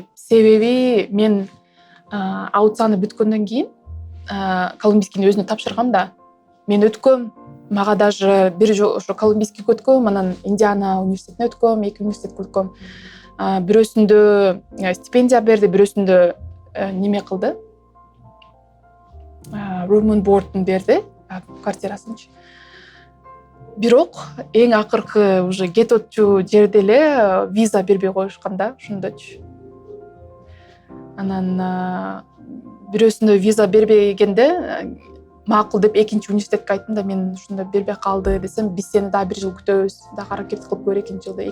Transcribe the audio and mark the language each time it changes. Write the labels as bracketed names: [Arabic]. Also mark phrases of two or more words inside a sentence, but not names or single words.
[Kyrgyz] Себеби мен аудицияны бүткөндөн кийин колумбийскийни өзүнө тапшыргам да. Мен өткөм, мага даже бир жолу ошо колумбийскийге өткөм, анан Индиана университетине өткөм, 2 университетке өткөм. Бирөөсүндө стипендия берди, бирөөсүндө неме кылды. [English] Room and board'ун [Kyrgyz] берди, квартирасынчы. Бирок эң акыркы уже кетип отчу жерде эле виза бербей коюшкан да, ошондочу. Анан бирөөсүндө виза бербегенде макул деп экинчи университетке айттым да, мен ушунда бербей калды десем, биз сени дагы 1 жыл күтөбүз, дагы аракет кылып көр экинчи жылда.